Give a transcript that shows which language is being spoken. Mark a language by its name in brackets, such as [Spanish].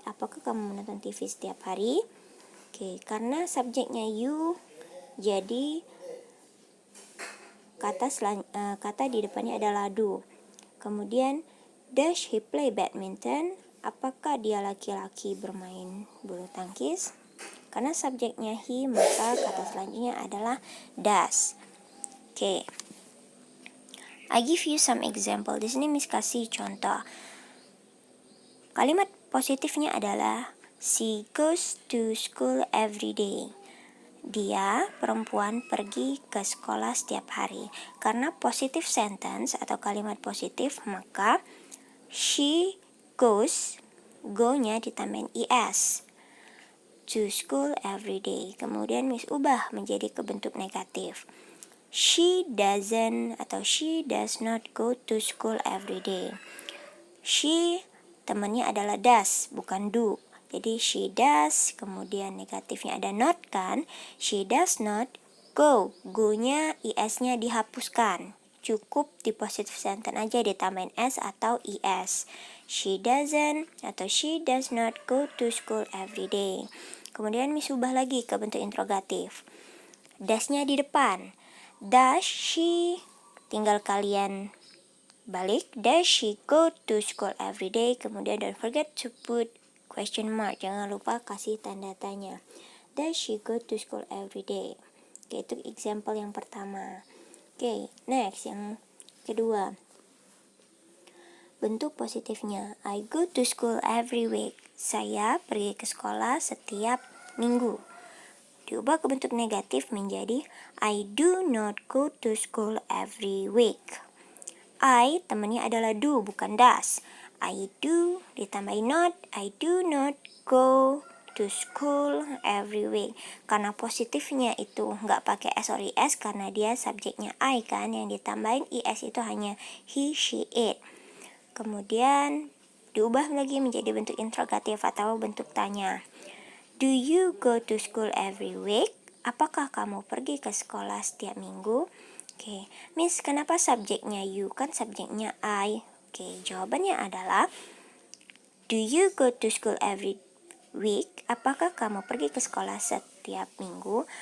[Indonesian] Apakah kamu menonton TV setiap hari? Oke, karena subjeknya you, jadi kata di depannya adalah do. Kemudian, [English] does he play badminton? [Indonesian] Apakah dia laki-laki bermain bulu tangkis? Karena subjeknya he, maka kata selanjutnya adalah does. [English] Oke. I give you some example. [Indonesian] Di sini Miss kasih contoh. Kalimat positifnya adalah [English] she goes to school every day. [Indonesian] Dia, perempuan, pergi ke sekolah setiap hari. Karena positive sentence atau kalimat positif, maka she goes, go-nya ditambahin es. [English] To school every day. [Indonesian] Kemudian Miss ubah menjadi ke bentuk negatif. [English] She doesn't [Indonesian] atau [English] she does not go to school every day. [Indonesian] She, temannya adalah does, bukan do. Jadi [English] she does, [Indonesian] kemudian negatifnya ada not kan. [English] She does not go. [Indonesian] Go-nya, es-nya dihapuskan. Cukup di positive sentence aja ditambahin s atau es. [English] She doesn't [Indonesian] atau [English] she does not go to school every day. [Indonesian] Kemudian Miss ubah lagi ke bentuk interrogatif. Does-nya di depan. [English] Does she, [Indonesian] tinggal kalian balik. [English] Does she go to school every day? [Indonesian] Kemudian [English] don't forget to put question mark. [Indonesian] Jangan lupa kasih tanda tanya. [English] Does she go to school every day? [Indonesian] Oke, itu example yang pertama. Oke, next yang kedua. Bentuk positifnya. [English] I go to school every week. [Indonesian] Saya pergi ke sekolah setiap minggu. Diubah ke bentuk negatif menjadi [English] I do not go to school every week. I, [Indonesian] temannya adalah do, bukan does. [English] I do, [Indonesian] ditambahin [English] not. I do not go to school every week. [Indonesian] Karena positifnya itu nggak pakai s or es karena dia subjeknya I kan. Yang ditambahin es itu hanya he, she, it. Kemudian diubah lagi menjadi bentuk interrogatif atau bentuk tanya. [English] Do you go to school every week? [Indonesian] Apakah kamu pergi ke sekolah setiap minggu? Oke, Miss, kenapa subjeknya you? Kan subjeknya I. [English] Oke, [Indonesian] jawabannya adalah [English] do you go to school every week? [Indonesian] Apakah kamu pergi ke sekolah setiap minggu?